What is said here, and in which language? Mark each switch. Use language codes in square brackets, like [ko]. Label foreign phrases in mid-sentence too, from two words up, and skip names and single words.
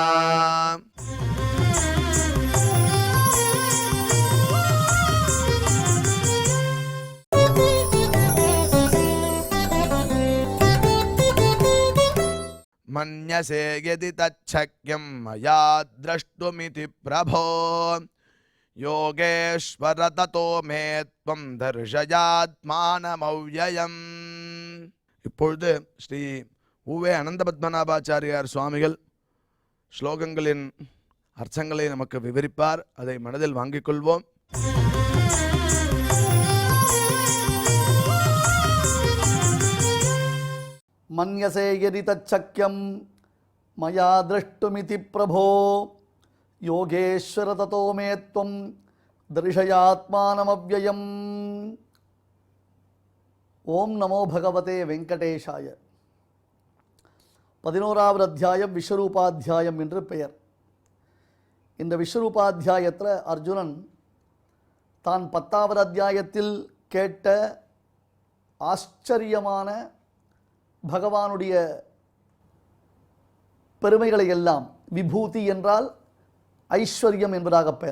[sa] मन्यसे यदि तच्छक्यं मया द्रष्टुमिति प्रभो योगेश्वर ततो मे त्वं दर्शयात्मानमव्ययम्। [ta] இப்பொழுது ஸ்ரீ உவே அனந்தபத்மநாபாச்சாரியார் சுவாமிகள் ஸ்லோகங்களின் அர்த்தங்களை நமக்கு விவரிப்பார். அதை மனதில் வாங்கிக் கொள்வோம். [sa] मन्यसे यदि तच्छक्यं मया द्रष्टुमिति प्रभो योगेश्वर ततो मे त्वं दर्शयात्मानमव्ययम्। ॐ नमो भगवते वेङ्कटेशाय. [ta] 11வது அத்தியாயம் விஸ்வரூபாத்தியாயம் என்று பெயர். இந்த விஸ்வரூபாத்தியாயத்தில் அர்ஜுனன் தான் 10வது அத்தியாயத்தில் கேட்ட ஆச்சரியமான பகவானுடைய பெருமைகளை எல்லாம், விபூதி என்றால் ஐஸ்வர்யம் என்பதாக பெயர்.